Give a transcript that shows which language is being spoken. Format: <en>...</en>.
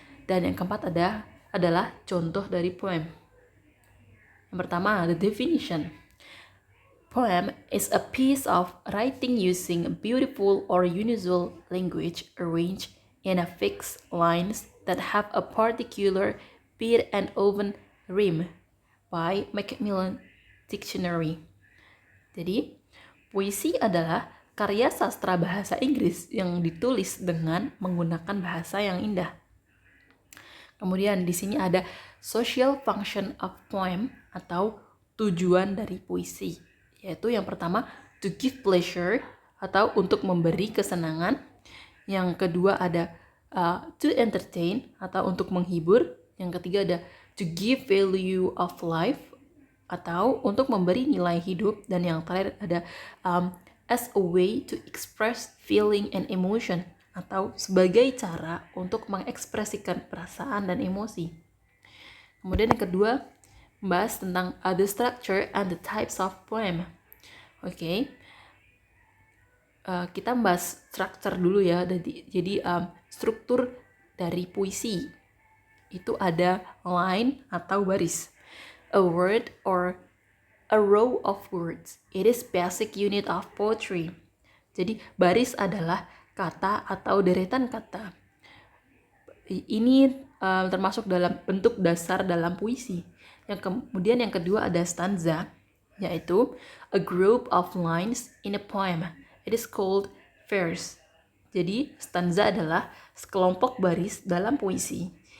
<id>Dan yang keempat adalah contoh dari poem. Yang pertama,</id> <en>the definition. Poem is a piece of writing using a beautiful or unusual language arranged in a fixed lines that have a particular beat and often rhyme by Macmillan Dictionary.</en> <id>Jadi, puisi adalah karya sastra bahasa Inggris yang ditulis dengan menggunakan bahasa yang indah. Kemudian di sini ada</id> <en>social function of poem</en> <id>atau tujuan dari puisi, yaitu yang pertama</id> <en>to give pleasure</en> <id>atau untuk memberi kesenangan. Yang kedua ada</id> <en>to entertain</en> <id>atau untuk menghibur. Yang ketiga ada</id> <en>to give value of life</en> <id>atau untuk memberi nilai hidup. Dan yang terakhir ada</id> <en>as a way to express feeling and emotion</en> <id>atau sebagai cara untuk mengekspresikan perasaan dan emosi. Kemudian yang kedua, membahas tentang</id> <en>the structure and the types of poem.</en> <id>Oke. Kita membahas structure dulu ya. Jadi struktur dari puisi itu ada line atau baris.</id> <en>A word or a row of words. It is basic unit of poetry.</en> <id>Jadi baris adalah kata atau deretan kata. Ini termasuk dalam bentuk dasar dalam puisi. Kemudian yang kedua ada stanza, yaitu</id> <en>a group of lines in a poem. It is called verse.</en> <id>Jadi stanza adalah sekelompok baris dalam puisi.</id>